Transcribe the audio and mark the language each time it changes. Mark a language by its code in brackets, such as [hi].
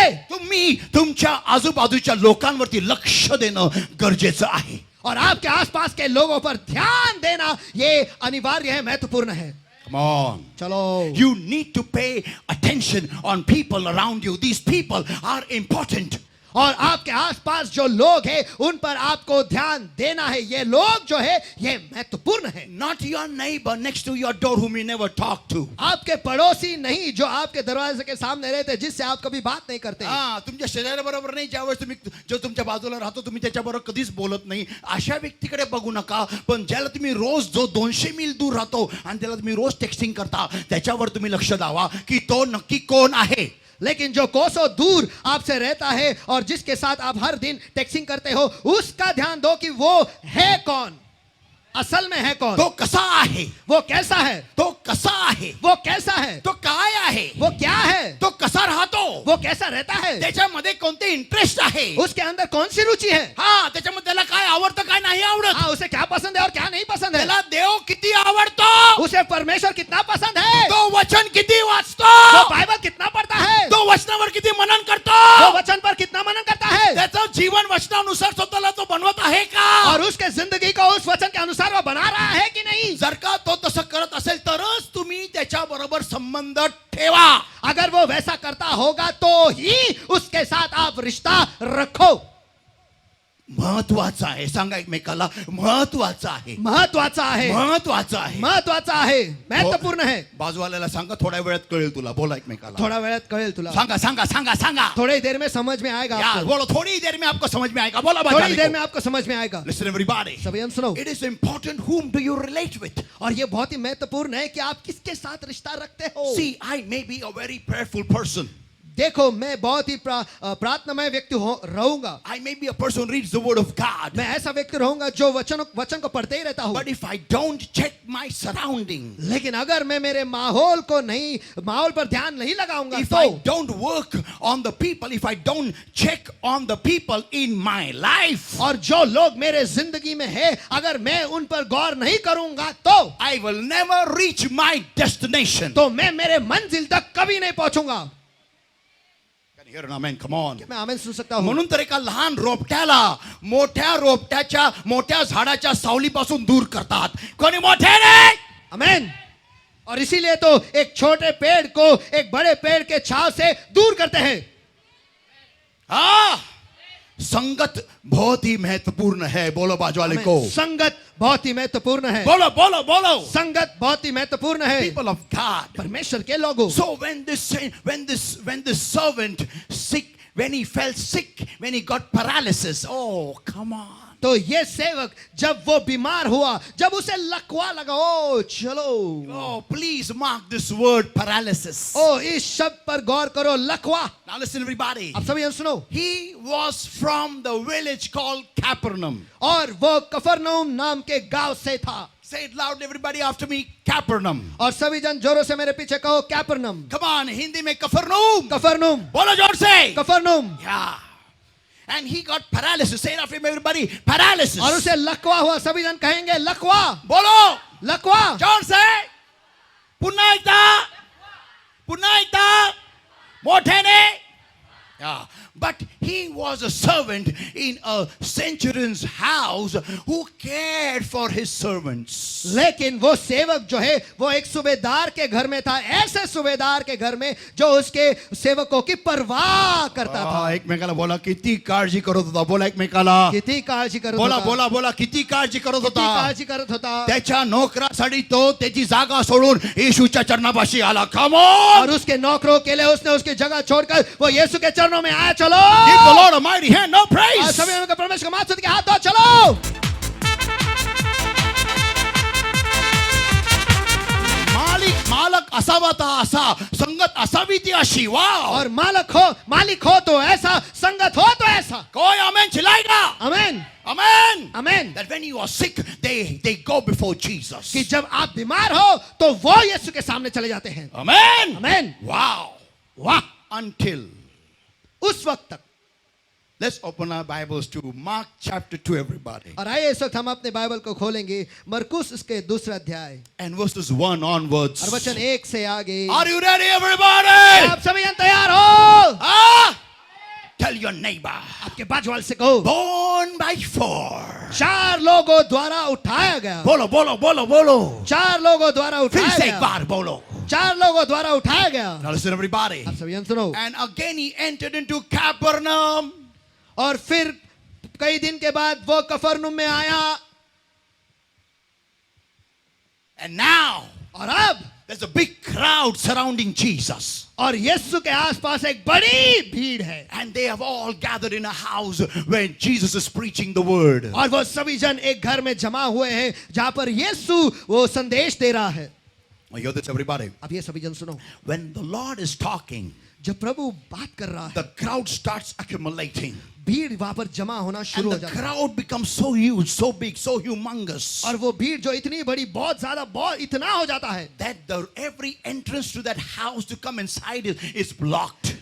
[mr] तुम्ही तुमच्या आजूबाजूच्या लोकांवरती लक्ष देणं गरजेचं आहे. [hi] और आपके आसपास के लोगों पर ध्यान देना ये अनिवार्य है, महत्वपूर्ण है. [en] Come on. [hi] चलो, [en] You need to pay attention on people around you. These people are important. [hi] और आपके आसपास जो लोग हैं उन पर आपको ध्यान देना है। ये लोग जो है ये महत्वपूर्ण है। [en] Not your neighbor next to your door whom you never talk to. [hi] आपके पड़ोसी नहीं जो आपके दरवाजे के सामने रहते हैं, जिससे आप कभी बात नहीं करते। [mr] तुमच्या शेजाऱ्याबरोबर नाही, ज्यावेळेस तुम्ही जो तुमच्या बाजूला राहतो तुम्ही त्याच्याबरोबर कधीच बोलत नाही, अशा व्यक्तीकडे बघू नका। पण ज्याला तुम्ही रोज जो 200 मील दूर राहतो आणि त्याला तुम्ही रोज टेक्स्टिंग करता, त्याच्यावर तुम्ही लक्ष द्यावा की तो नक्की कोण आहे। [hi] लेकिन जो कोसों दूर आपसे रहता है और जिसके साथ आप हर दिन टेक्सिंग करते हो, उसका ध्यान दो कि वो है कौन, असल में है कौन, [mr] तो कसा आहे, [hi] वो कैसा है, [mr] तो कसा आहे, [hi] वो कैसा है, [mr] तो काय आहे, [hi] वो क्या है, [mr] तो कसा राहतो, [hi] वो कैसा रहता है, [mr] त्याच्यामध्ये कोणते इंटरेस्ट आहे, [hi] उसके अंदर कौन सी रुचि है, [mr] हा त्याच्यामध्ये त्याला काय आवडतं काय नाही आवडत, [hi] हाँ उसे क्या पसंद है और क्या नहीं पसंद है, [mr] त्याला देव किती आवडतो, [hi] उसे परमेश्वर कितना पसंद है, [mr] तो वचन किती वाचतो, [hi] वो बाइबल कितना पढ़ता है, [mr] तो वचनावर किती मनन करतो, [hi] वो वचन पर कितना मनन करता है, [mr] त्याचं जीवन वचनानुसार स्वतःला तो बनवत आहे का, [hi] और उसके जिंदगी को उस वचन के अनुसार वो बना रहा है कि नहीं। [mr] जर का तो तसं करत असेल तरच तुम्ही त्याच्याबरोबर संबंध ठेवा। [hi] अगर वो वैसा करता होगा तो ही उसके साथ आप रिश्ता रखो। [mr] महत्वाचं आहे, सांगा एकमेकाला महत्वाचं आहे, महत्वाचा आहे, महत्वाचं आहे, महत्वाचा आहे, [hi] महत्वपूर्ण है। [mr] बाजूवाल्याला सांगा थोड्या वेळात कळेल तुला, बोला एकमेकाला, थोड़ा वेळात कळेल तुला, सांगा सांगा सांगा सांगा, [hi] थोड़ी देर में समझ में आएगा यार आपको, बोलो, थोड़ी देर में आपको समझ में आएगा, बोला थोड़ी देर में आपको समझ में आएगा। [en] Listen everybody, [hi] सभी हम सुनो, [en] it is important whom do you relate with। [hi] और ये बहुत ही महत्वपूर्ण है कि आप किसके साथ रिश्ता रखते हो। [en] See, I may be a very prayerful person, [hi] देखो मैं बहुत ही प्रार्थनामय व्यक्ति रहूंगा, [en] I may be a person who reads the word of God, [hi] मैं ऐसा व्यक्ति रहूंगा जो वचन को पढ़ते ही रहता हूँ। [en] but if I don't check my surrounding, [hi] लेकिन अगर मैं मेरे माहौल पर ध्यान नहीं लगाऊंगा, [en] if [hi] तो [en] I don't work on the people, if I don't check on the people in my life, [hi] और जो लोग मेरे जिंदगी में है अगर मैं उन पर गौर नहीं करूंगा, तो [en] I will never reach my destination। [hi] तो मैं मेरे मंजिल तक कभी नहीं पहुंचूंगा। [en] Can you hear an amen? Come on। [hi] मैं आमेन सुन सकता हूं। [mr] म्हणून तर एका लहान रोपट्याला मोठ्या झाडाच्या सावलीपासून दूर करतात, कोणी मोठ्याने, [hi] आमेन। और इसीलिए तो एक छोटे पेड़ को एक बड़े पेड़ के छांव से दूर करते हैं। हाँ, संगत बहुत ही महत्वपूर्ण है, बोलो बाजू वाले को, संगत बहुत ही महत्वपूर्ण है, बोलो बोलो बोलो, संगत बहुत ही महत्वपूर्ण है, [en] people of God। [hi] परमेश्वर के लोगों। [en] So when this servant sick, when he fell sick, when he got paralysis, oh come on, [hi] तो ये सेवक जब वो बीमार हुआ, जब उसे लकवा लगा, ओ चलो, [en] oh please mark this word paralysis। [hi] ओ इस शब्द पर गौर करो, लकवा। [en] Now listen everybody, [hi] अब सभी हम सुनो, [en] he was from the village called Capernaum। [hi] और वो कफरनहूम नाम के गांव से था। [en] Say it loud everybody after me, Capernaum। [hi] और सभी जन जोरों से मेरे पीछे कहो, कैपर्नम। [en] Come on, [hi] हिंदी में कफरनहूम, कफरनहूम, बोलो जोर से, कफरनहूम। [en] yeah। And he got paralysis, say it after me everybody, paralysis। [hi] और उसे लकवा हुआ, सभी जन कहेंगे लकवा, बोलो लकवा। [mr] जोर से, पुन्हा एकदा मोठ्याने, yeah। [en] But he was a servant in a centurion's house who cared for his servants। [hi] लेकिन वो सेवक जो है वो एक सूबेदार के घर में था, ऐसे सूबेदार के घर में जो उसके सेवकों की परवाह करता था। [mr] एकमेकाला बोला किती काळजी करत होता, बोला एकमेकाला, किती काळजी करत बोला होता, बोला बोला किती काळजी करत किती होता, काळजी करत होता। त्याच्या नोकरासाठी तो त्याची जागा सोडून येशूच्या चरणापाशी आला। [en] Come on, [hi] और उसके नौकरों के लिए उसने उसकी जगह छोड़कर वो यीशु के चरणों में आया। चलो, [en] give the Lord a mighty hand, no praise। [hi] सभी लोगों को परमेश्वर का माथ के हाथ दो, चलो। [mr] मालक असावा ता असा, संगत असावी ती अशी, वाह। [hi] और मालिक हो तो ऐसा, संगत हो तो ऐसा। कोई आमेन चिल्लाएगा, आमेन, आमेन, आमेन। [en] that when you are sick they go before Jesus। [hi] कि जब आप बीमार हो तो वो यीशु के सामने चले जाते हैं। आमेन, आमेन, [en] wow, [hi] वाह। [en] until, [hi] उस वक्त तक। [en] let's open our Bibles to Mark chapter 2 everybody, [hi] और आइए इस वक्त हम अपने बाइबल को खोलेंगे मरकुस इसके दूसरा अध्याय [en] and verses 1 onwards। [hi] और वचन 1 से आगे। [en] Are you ready everybody? [hi] आप सभी तैयार हो? [en] Ah, tell your neighbor, [hi] आपके बाजू वाले से कहो, [en] born by 4। [hi] 4 लोगों द्वारा उठाया गया। बोलो बोलो बोलो बोलो, 4 लोगों द्वारा फिर उठाया से एक गया। बार बोलो। 4 लोगों द्वारा उठाया गया। [en] Now listen everybody, [hi] आप सभी सुनो। [en] and again he entered into Capernaum। [hi] और फिर कई दिन के बाद वो कफरनहूम में आया, [en] And now [hi] और अब [en] there's a big crowd surrounding Jesus. [hi] और यीशु के आसपास एक बड़ी भीड़ है, [en] And they have all gathered in a house where Jesus is preaching the word. [hi] और वो सभी जन एक घर में जमा हुए हैं जहां पर यीशु वो संदेश दे रहा है। [en] Now hear this, everybody. [hi] अब ये सभी जन सुनो, [en] When the Lord is talking, [hi] जब प्रभु बात कर रहा है, [en] the crowd starts accumulating. [hi] भीड़ वहां पर जमा होना [en] And [hi] शुरू हो [en] the [hi] जाता है, [en] crowd becomes so huge, so big, so humongous [hi] और वो भीड़ जो इतनी बड़ी, बहुत ज्यादा, बहुत इतना हो जाता है [en] that every entrance to that house to come inside is blocked.